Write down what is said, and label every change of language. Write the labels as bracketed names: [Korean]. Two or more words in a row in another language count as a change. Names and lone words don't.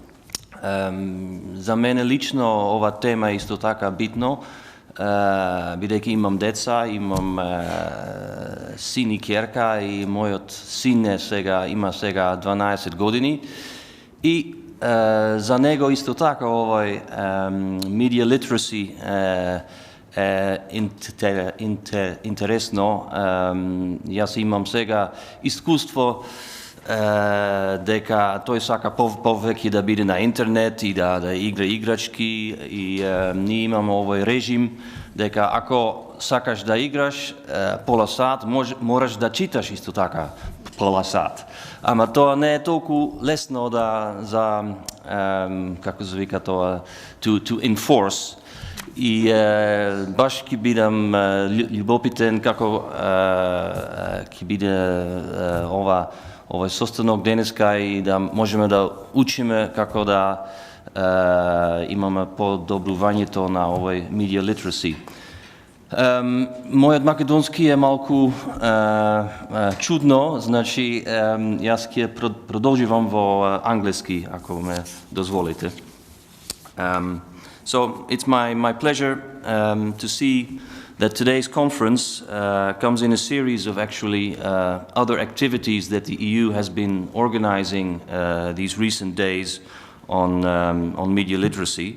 [Macedonian] За мене лично ова тема е исто така битно, бидејќи имам деца, имам син и ќерка и мојот син има сега 12 години и за него исто така овој [English] media literacy [Macedonian] интересно. Јас имам сега искуство дека тој сака повеќе да биде на интернет и да игра играчки и ние имаме овој режим дека ако сакаш да играш пола сат, мораш да читаш исто така пола сат. Ама тоа не е толку лесно за како се вика тоа, [English] to enforce. [Macedonian] И баш ќе бидам љубопитен како ќе биде овој состанок денеска и да можеме да учиме како да имаме подобрувањето на овој [English] media literacy. [Macedonian] Мојот македонски е малку чудно, значи јас ќе продолживам во англиски, ако ме дозволите. [English] So it's my pleasure to see that today's conference comes in a series of actually other activities that the EU has been organizing these recent days on media literacy.